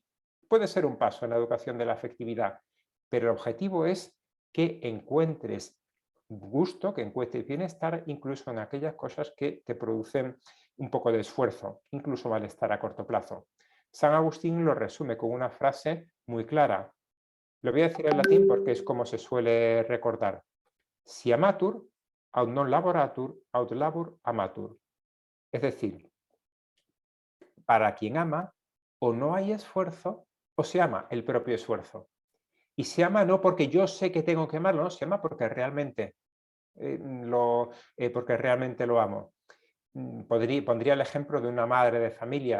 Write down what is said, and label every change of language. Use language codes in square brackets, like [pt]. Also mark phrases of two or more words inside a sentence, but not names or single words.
[es] Puede ser un paso en la educación de la afectividad, pero el objetivo es que encuentres gusto, que encuentres bienestar, incluso en aquellas cosas que te producen un poco de esfuerzo, incluso malestar a corto plazo. San Agustín lo resume con una frase muy clara. Lo voy a decir en latín porque es como se suele recordar. [la] Si amatur, aut non laboratur, aut labor amatur. [es] Es decir, para quien ama, o no hay esfuerzo, o se ama el propio esfuerzo. Y se ama no porque yo sé que tengo que amarlo, no, se ama porque realmente lo amo. Pondría el ejemplo de una madre de familia.